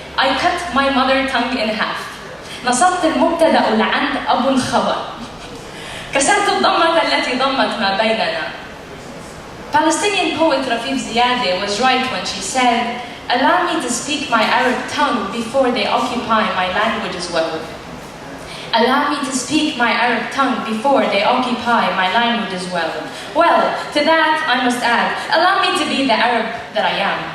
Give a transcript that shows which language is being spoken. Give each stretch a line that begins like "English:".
English: I cut my mother tongue in half.
Arabic: نصبت المبتدأ لعند أبو الخبر. كسرت الضمة التي ضمت ما بيننا.
English: Palestinian poet Rafif Ziadeh was right when she said, allow me to speak my Arab tongue before they occupy my language as well. Allow me to speak my Arab tongue before they occupy my language as well. Well, to that I must add, allow me to be the Arab that I am.